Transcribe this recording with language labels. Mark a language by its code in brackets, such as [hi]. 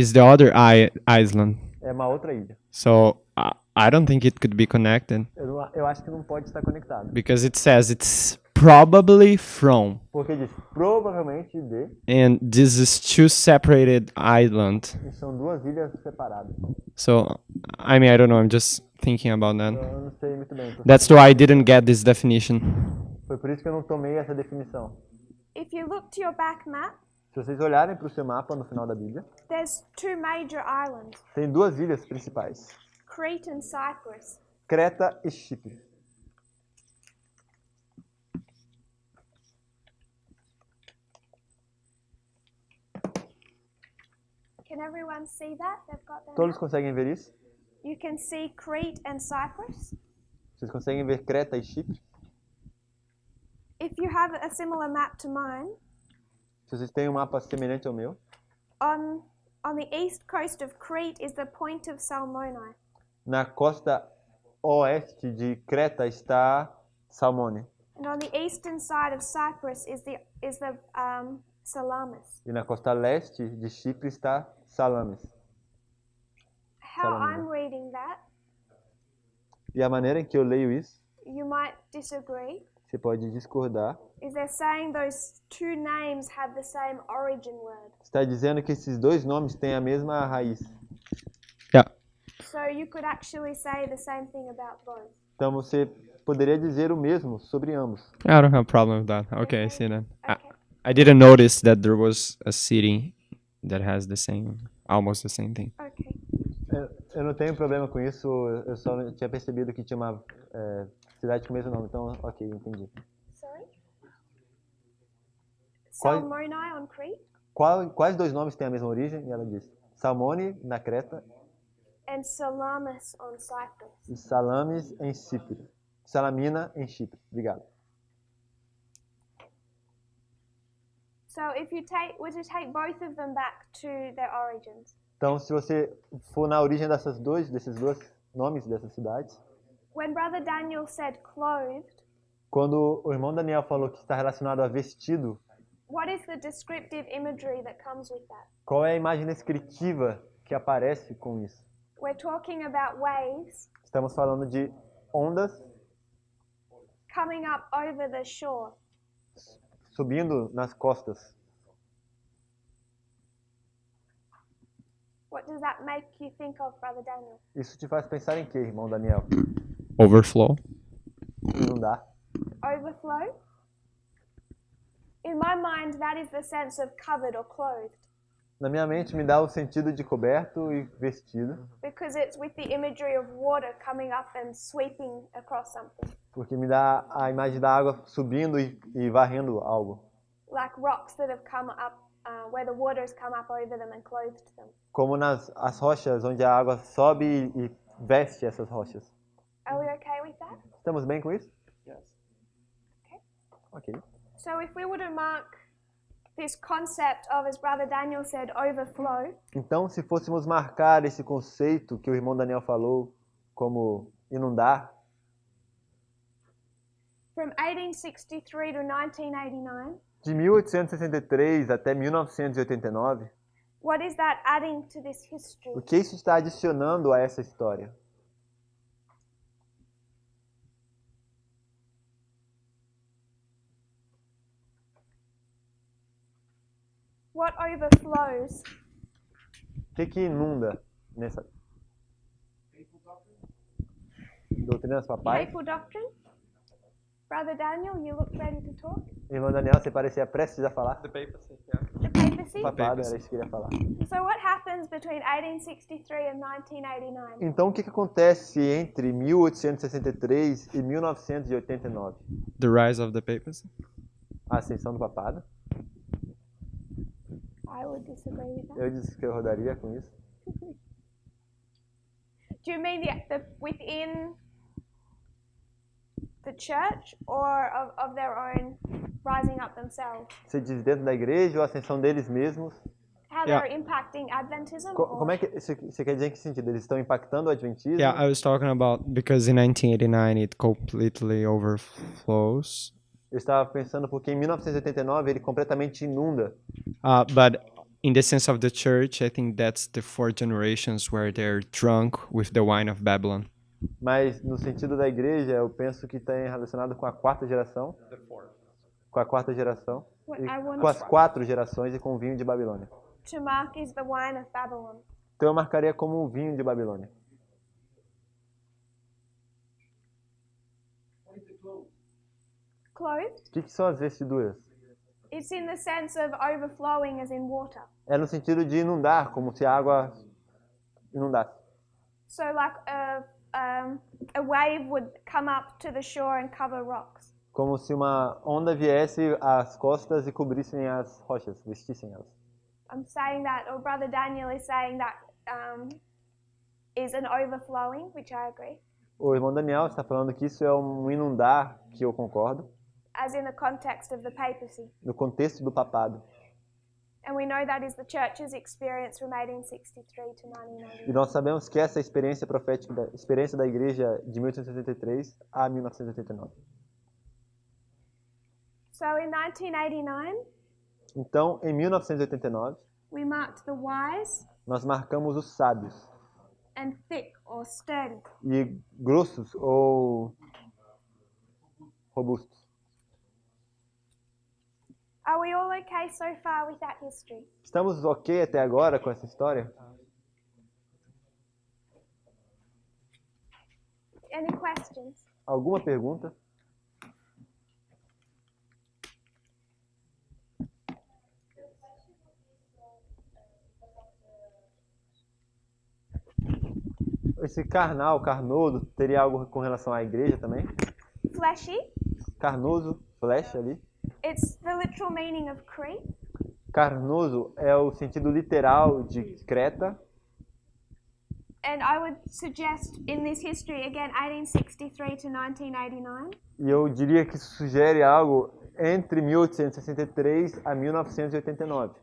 [en] it's the other island. [pt] É uma outra ilha. [en] So I don't think it could be connected [pt] Eu acho que não pode estar conectado. [en] because it says it's probably from, [pt] Porque diz provavelmente de, [en] and this is two separated islands. [pt] e são duas ilhas separadas. [en] So I mean I don't know. I'm just thinking about that. [pt] Eu não sei muito bem. [en] That's why I didn't get this definition. [pt] Foi por isso que eu não tomei essa definição. [en] If you look to your back map, [pt] Se vocês olharem para o seu mapa no final da Bíblia, [en] there's two major islands, [pt] tem duas ilhas principais, [en] Crete and Cyprus. [pt] Creta e Chipre. [en] Can everyone see that? They've got that. [pt] Todos [en] map? [pt] conseguem ver isso? [en] You can see Crete and Cyprus. [pt] Vocês conseguem ver Creta e Chipre? [en] If you have a similar map to mine, [pt] Se vocês têm um mapa semelhante ao meu, [en] on the east coast of Crete is the point of Salmone. [pt] na costa oeste de Creta está Salmone. [en] And on the eastern side of Cyprus is the Salamis. [pt] E na costa leste de Chipre está Salamis. [en] How [pt] Salamina. [en] I'm reading that, [pt] E a maneira em que eu leio isso, [en] you might disagree, [pt] você pode discordar, [en] is they're saying those two names have the same origin word. [pt] está dizendo que esses dois nomes têm a mesma raiz. [en] Yeah. So you could actually say the same thing about both. [pt] Então você poderia dizer o mesmo sobre ambos. [en] I don't have a problem with that. Okay, I see that. Okay. I didn't notice that there was a city that has almost the same thing. Okay. [pt] Eu não tenho problema com isso, eu só não tinha percebido que tinha uma cidade com o mesmo nome, então ok, entendi. [en] Sorry? [pt] Qual- [en] Salmone on Crete [pt] Quais dois nomes têm a mesma origem? E ela disse Salmone na Creta [en] and Salamis on Cyprus. [pt] e Salamis em Chipre. Salamina em Chipre. Obrigado. [en] So if you were to take both of them back to their origins, [pt] Então, se você for na origem desses dois nomes dessas cidades, [en] when Brother Daniel said clothed, [pt] quando o irmão Daniel falou que está relacionado a vestido, [en] what is the descriptive imagery that comes with that? [pt] qual é a imagem descritiva que aparece com isso? [en] We're talking about waves [pt] Estamos falando de ondas [en] coming up over the shore. [pt] subindo nas costas. [en] What does that make you think of, Brother Daniel? [pt] Isso te faz pensar em quê, irmão Daniel? [en] Overflow. [pt] Inundar. [en] Overflow? In my mind, that is the sense of covered or clothed, [pt] Na minha mente me dá o sentido de coberto e vestido, [en] because it's with the imagery of water coming up and sweeping across something, [pt] porque me dá a imagem da água subindo e varrendo algo. [en] like rocks that have come up, where the water has come up over them and clothed them. [pt] Como as rochas, onde a água sobe e veste essas rochas. [en] Are we okay with that? [pt] Estamos bem com isso? [en] Ok. So if we were to mark this concept of, as Brother Daniel said, overflow, [pt] Então, se fôssemos marcar esse conceito que o irmão Daniel falou como inundar, [en] from 1863 to 1989, [pt] de 1863 até 1989, [en] what is that adding to this history? [pt] o que isso está adicionando a essa história? [en] What overflows? [pt] O que inunda nessa doutrina dos papais? [en] Papal doctrine? Brother Daniel, you look ready to talk? [pt] Irmão Daniel, você parecia prestes a falar? [en] The papacy? [pt] Papado, era isso que eu queria falar. [en] So what happens between 1863 and 1989? [pt] Então, o que acontece entre 1863 e 1989? [en] The rise of the papacy. [pt] A ascensão do papado. [en] I would disagree with that. [pt] Eu discordaria com isso. [en] Do you mean the within the church or of their own rising up themselves? [pt] Você diz dentro da igreja ou a ascensão deles mesmos? [en] How Yeah. they're impacting Adventism? [pt] Como é que você quer dizer em que sentido? Eles estão impactando o adventismo? [en] Yeah, I was talking about because in 1989 it completely overflows. [pt] Eu estava pensando porque em 1989 ele completamente inunda. [en] But in the sense of the church, I think that's the 4 generations where they're drunk with the wine of Babylon. [pt] Mas no sentido da igreja, eu penso que está relacionado com a quarta geração. Com a quarta geração. [en] What [pt] E [en] I want [pt] com as 4 gerações e com o vinho de Babilônia. [en] to mark is the wine of Babylon. [pt] Então eu marcaria como um vinho de Babilônia. [en] Clothed? [pt] O que são as vestiduras? [en] It's in the sense of overflowing as in water. [pt] É no sentido de inundar, como se a água inundasse. [en] So like a wave would come up to the shore and cover rocks. [pt] Como se uma onda viesse às costas e cobrissem as rochas, vestissem elas. [en] I'm saying that, or Brother Daniel is saying that is an overflowing, which I agree, [pt] O irmão Daniel está falando que isso é um inundar, que eu concordo, [en] as in the context of the papacy. [pt] no contexto do papado. [en] And we know that is the church's experience from 1863 to [pt] E [en] 1990. [pt] nós sabemos que essa experiência profética, experiência da igreja de 1863 a 1989. [en] So in 1989, [pt] Então, em 1989, [en] we marked the wise [pt] nós marcamos os sábios [en] and thick or sturdy. [pt] e grossos ou robustos. [en] Are we all okay so far with that history? [pt] Estamos ok até agora com essa história? [en] Any questions? [pt] Alguma pergunta? Esse carnal, carnoso, teria algo com relação à igreja também? [en] Fleshy? [pt] Carnoso, flecha ali. [en] It's the literal meaning of Crete. [pt] Carnoso é o sentido literal de Creta. [en] And I would suggest in this history, again, 1863 to 1989, [pt] E eu diria que isso sugere algo entre 1863 a 1989.